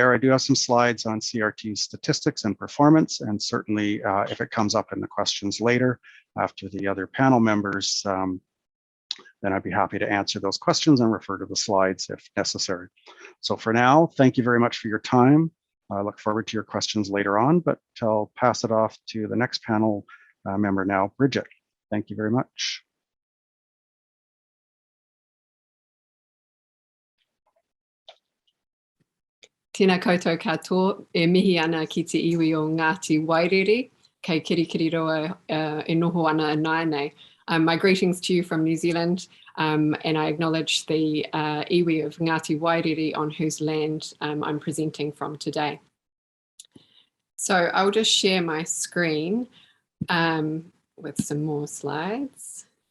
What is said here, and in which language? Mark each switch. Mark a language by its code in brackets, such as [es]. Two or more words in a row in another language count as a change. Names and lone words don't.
[en] I do have some slides on CRT statistics and performance, and certainly if it comes up in the questions later after the other panel members, then I'd be happy to answer those questions and refer to the slides if necessary. So for now, thank you very much for your time. I look forward to your questions later on, but I'll pass it off to the next panel member now, Bridget. Thank you very much. [mi] Tēnā koutou katoa, e mihi ana ki te iwi o Ngāti Wairere, kei Kirikiriroa e noho ana e Nainei. [en] My greetings to you from New Zealand, and I acknowledge the iwi of Ngāti Wairere on whose land I'm presenting from today. So I'll just share my screen with some more slides.